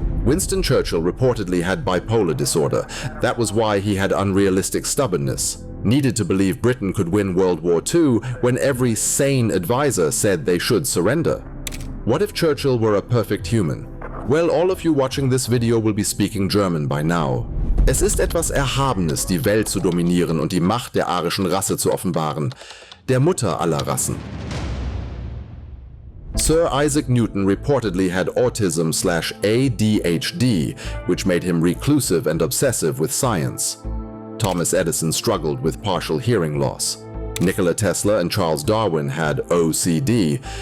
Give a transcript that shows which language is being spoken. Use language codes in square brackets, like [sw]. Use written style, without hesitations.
[en] Winston Churchill reportedly had bipolar disorder. That was why he had unrealistic stubbornness. Needed to believe Britain could win World War II when every sane advisor said they should surrender. What if Churchill were a perfect human? Well, all of you watching this video will be speaking German by now. [de] Es ist etwas Erhabenes, die Welt zu dominieren und die Macht der arischen Rasse zu offenbaren. Der Mutter aller Rassen. [en] Sir Isaac Newton reportedly had autism/ADHD, which made him reclusive and obsessive with science. Thomas Edison struggled with partial hearing loss. Nikola Tesla and Charles Darwin had OCD.